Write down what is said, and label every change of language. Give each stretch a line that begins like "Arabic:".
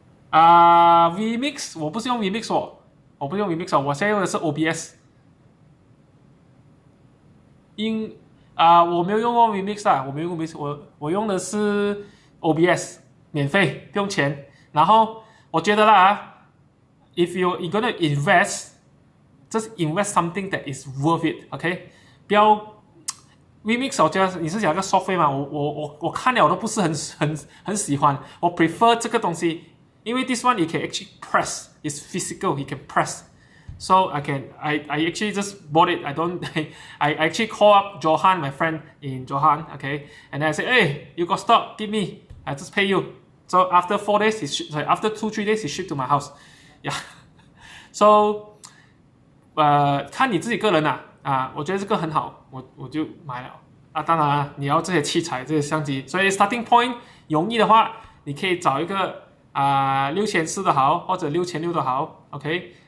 Chinese: VMix 我不是用 VMix 我不是用 VMix 我现在用的是 OBS。我没有用过 Remix 啦，我没有用 Remix，我用的是 OBS， 免费，不用钱。然后我觉得啦，
English: if you're gonna invest，just invest something that is worth it，OK？
Chinese: 不要 Remix， 我觉得你是讲个收费嘛，我看了我都不是很喜欢，我 prefer 这个东西，因为
English: this one you can actually press，it's physical， you can press。So I actually just bought it. I actually call up Johan, my friend in Johan, okay, and then I say, hey, you got stock, give me, I just pay you. So after 4 days, after 2-3 days, he shipped to my house. Yeah.
Chinese: So 看你自己个人我觉得这个很好，我就买了当然了，你要这些器材、这些相机，所以 starting point 容易的话，你可以找一个6400的好，或者6600的好 ，OK。